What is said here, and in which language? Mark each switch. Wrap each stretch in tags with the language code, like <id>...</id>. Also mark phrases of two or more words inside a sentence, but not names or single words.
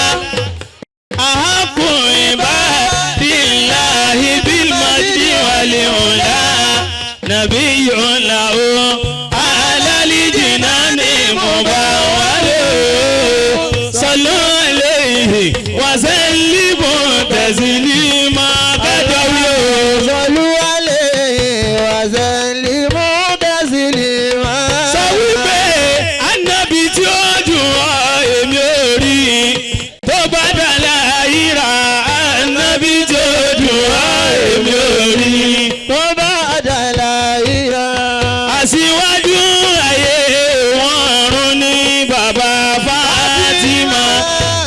<ar>أحق عباد الله بالمجد والعلا نبي له على الجنان مبول. صلوا عليه وسلموا تسليما. صلوا عليه وسلموا تسليما.</ar> <yo>sọ wípé Ànábì tí ó jù ọ́ èmi ò rí tó bá dàlà ìrà. Ànábì tí ó jù ọ́ èmi ò rí tó bá dàlà ìrà. aṣíwájú ayé wọn rún ní bàbá Fátímà.</yo>